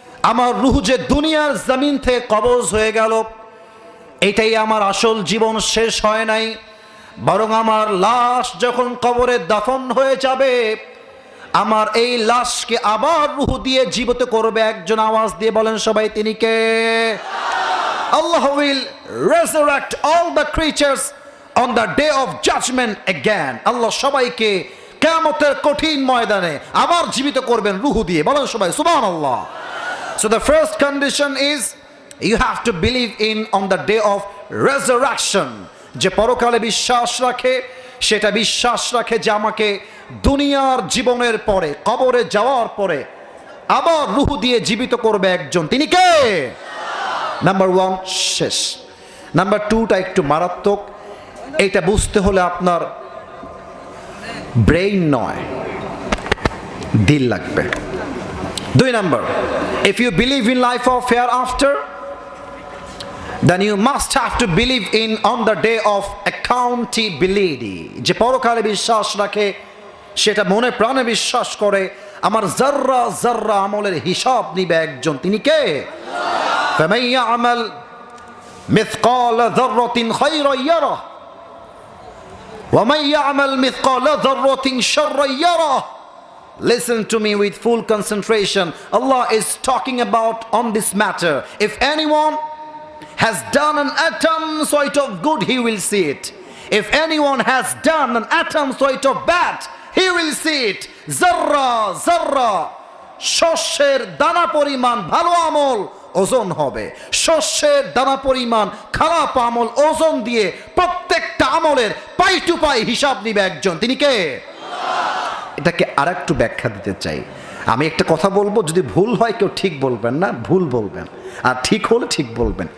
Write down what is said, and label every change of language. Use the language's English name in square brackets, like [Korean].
[Bangla] আমার রূহ যে দুনিয়ার জমিন থেকে কবজ হয়ে গেল, এটাই আমার আসল জীবন, শেষ হয় নাই, বরং আমার লাশ যখন কবরে দাফন হয়ে যাবে, আমার এই লাশকে আবার রূহ দিয়ে জীবিত করবে একজন। আওয়াজ দিয়ে বলেন সবাই, তিনি কে? [English] Allah will resurrect all the creatures on the day of judgment again. [Bangla] আল্লাহ সবাইকে কিয়ামতের কঠিন ময়দানে আবার জীবিত করবেন রূহ দিয়ে। বলেন সবাই সুবহানাল্লাহ। [English] So the first condition is you have to believe in on the day of resurrection. [Bangla] যে পরকালে বিশ্বাস রাখে, সেটা বিশ্বাস রাখে যে আমাকে দুনিয়ার জীবনের পরে, কবরে যাওয়ার পরে আবার রূহ দিয়ে জীবিত করবে একজন, তিনি কে? নাম্বার 1 শেষ। নাম্বার 2টা একটু মারাত্মক, এটা বুঝতে হলে আপনার ব্রেইন নয়, দিল লাগবে। 2 number, [English] if you believe in life of hereafter, then you must have to believe in on the day of accountability. [Bangla] যে পরকালে বিশ্বাস রাখে, সেটা মনে প্রাণে বিশ্বাস করে আমার জাররা জাররা আমলের হিসাব নিবে একজন, তিনি কে? [Arabic] فَمَن يَعْمَلْ مِثْقَالَ ذَرَّةٍ خَيْرًا يَرَهُ وَمَن يَعْمَلْ مِثْقَالَ ذَرَّةٍ شَرًّا يَرَهُ. [English] Listen to me with full concentration. Allah is talking about on this matter. If anyone has done an atom sort of good, he will see it. If anyone has done an atom sort of bad, he will see it. [Bangla] Zarra zarra, শস্যের দানা পরিমাণ ভালো আমল ওজন হবে, শস্যের দানা পরিমাণ খারাপ আমল ওজন দিয়ে প্রত্যেকটা আমলের পাই টু পাই হিসাব নিবে একজন, তিনি কে? এটাকে আরেকটু ব্যাখ্যা দিতে চাই। আমি একটা কথা বলবো, যদি ভুল হয় কেউ ঠিক বলবেন না, ভুল বলবেন, আর ঠিক হলে ঠিক বলবেন।